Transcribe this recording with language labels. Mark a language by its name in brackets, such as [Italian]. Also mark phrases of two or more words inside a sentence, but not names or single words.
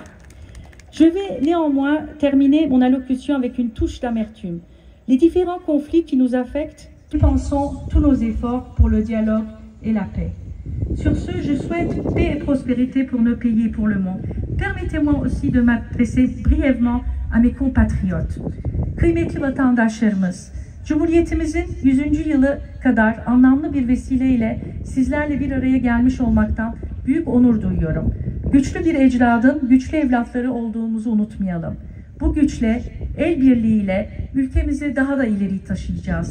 [French] Je vais néanmoins terminer mon allocution avec une touche d'amertume. Les différents conflits qui nous affectent, nous pensons tous nos efforts pour le dialogue et la paix. Sur ce, je souhaite paix et prospérité pour nos pays et pour le monde. Permettez-moi aussi de m'adresser brièvement à mes compatriotes. [Turkish] Kıymetli vatandaşlarımız, Cumhuriyetimizin 100. yılı kadar anlamlı bir vesileyle sizlerle bir araya gelmiş olmaktan büyük onur duyuyorum. Güçlü bir ecdadın güçlü evlatları olduğumuzu unutmayalım. Bu güçle, el birliğiyle ülkemizi daha da ileri taşıyacağız.